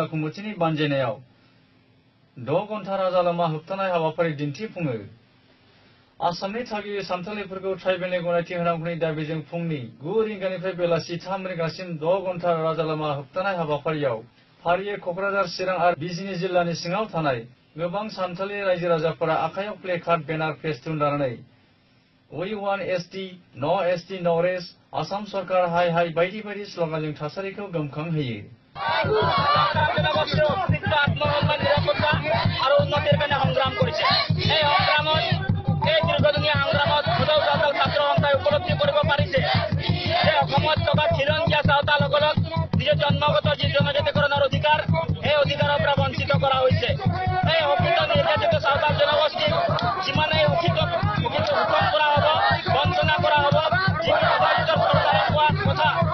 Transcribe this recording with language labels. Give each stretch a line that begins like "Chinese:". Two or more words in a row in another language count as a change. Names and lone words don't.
Bodo: कमिटिनि बानजायनायाव 6 घन्टा राजालामा होबथानाय हाबाफारि दिन्थिफुङो आसामनि थागिबि सानथालिफोरखौ ट्राइबेलनि गनायथि होनांगौनि दाबिजों फुंनि 9 रिंगानिफ्राय बेलासि 3 रिंगासिम 6 घन्टा राजालामा होबथानाय हाबाफारियाव फारियै क'क्राझार चिरां आरो बिजनी जिल्लानि सिङाव थानाय गोबां सानथालि रायजो राजाफोरा आखायाव
English: placard banner festoon
Bodo: लानानै
English: We want ST, No ST, No Race,
Bodo: आसाम सरकार हाय हाय बायदि बायदि स्लगानजों थासारिखौ गोमखांहोयो
Assamese: জন্মগত যি জনজাতিকৰণৰ অধিকাৰ এই অধিকাৰৰ পৰা বঞ্চিত কৰা হৈছে এই অকৃত নিৰ্যাতিত সাঁওতাল জনগোষ্ঠীক যিমানেই হুকুম কৰা হ'ব বঞ্চনা কৰা হ'ব চৰকাৰে কোৱা কথা